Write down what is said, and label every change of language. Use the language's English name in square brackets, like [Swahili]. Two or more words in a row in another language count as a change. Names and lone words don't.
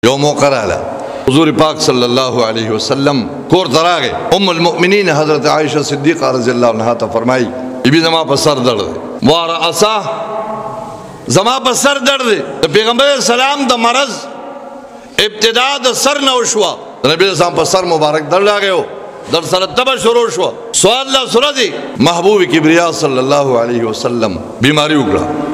[Pashto] یو موقع رااله حضور پاک [Arabic] صلی الله علیه وسلم [Pashto] کور ته راغی. ام المؤمنین حضرت عائشہ صدیقہ [Arabic] رضی اللہ عنہا [Pashto] ته فرمائی بی زما په سر درد دی وارأسا زما په سر درد دی. د پیغمبر اسلام د مرض ابتدا د سر نه وشوه. نبی اسلام په سر مبارک درد راغیو در سره تبه شروع شوه. سوال الله سره دی محبوب کبریا [Arabic] صلی الله علیه وسلم [Pashto] بیماری وکړه.